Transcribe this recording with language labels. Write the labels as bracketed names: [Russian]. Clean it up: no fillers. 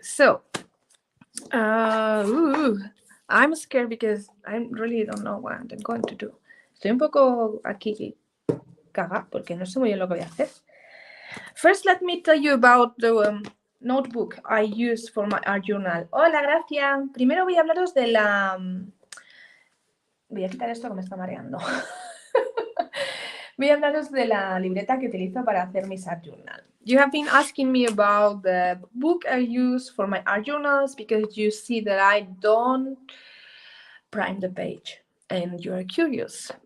[English] So, I'm scared because I really don't know what I'm going to do. [Spanish] Estoy un poco aquí caga porque no sé muy bien lo que voy a hacer. [English] First, let me tell you about the notebook I use for my art journal. [Spanish] Hola, gracias. Primero voy a hablaros de la... Voy a quitar esto que me está mareando. Voy a hablaros de la libreta que utilizo para hacer mis art journal. [English] You have been asking me about the book I use for my art journals because you see that I don't prime the page and you are curious.